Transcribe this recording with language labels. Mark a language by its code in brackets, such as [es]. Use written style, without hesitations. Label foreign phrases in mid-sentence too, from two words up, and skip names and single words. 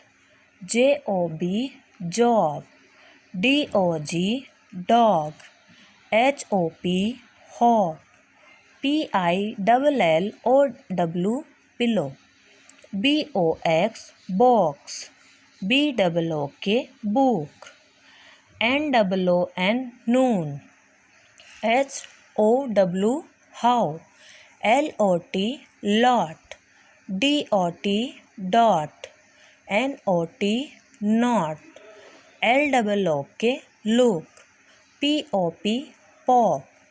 [en] J O B job. D O G dog. H O P hop. P I double L O W pillow. B O X box. BOOK book. NOON noon. HOW how. LOT lot. DOT dot. NOT not. LOOK look. POP pop.